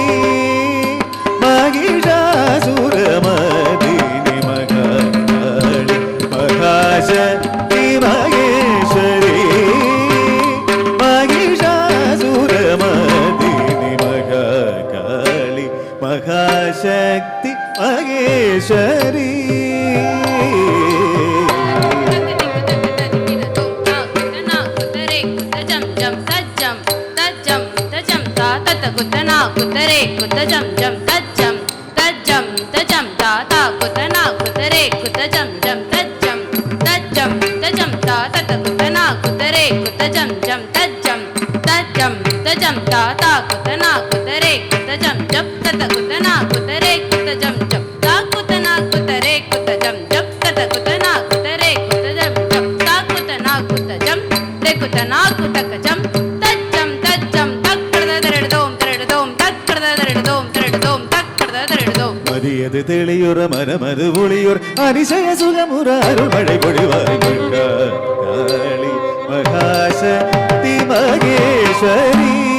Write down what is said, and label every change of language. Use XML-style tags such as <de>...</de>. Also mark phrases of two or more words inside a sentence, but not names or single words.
<hi>महिषासुरमर्दिनि महाकाली महाशक्ति महेश्वरी महिषासुरमर्दिनि महाकाली महाशक्ति महेश्वरी कुतना कुतरे कुत जम जम तज्जम तज्जम तजम ताता कुतना कुतरे कुत जम जम तज्जम तज्जम तजम ताता कुतना कुतरे कुत जम जम तज्जम तज्जम तजम ताता कुतना कुतरे कुत जम जम तत कुतना कुतरे कुत जम जम ता कुतना कुतरे कुत जम जम तत कुतना कुतरे कुत जम जम ता कुतना कुत जम रे कुतना कुतक जम</hi> <ta>மதியது தெளியுற மனமது ஒளியுர் அதிசய சுகமுற அருள்மழை பொழிவாய் காளி மகாசக்தி மகேஸ்வரி</ta>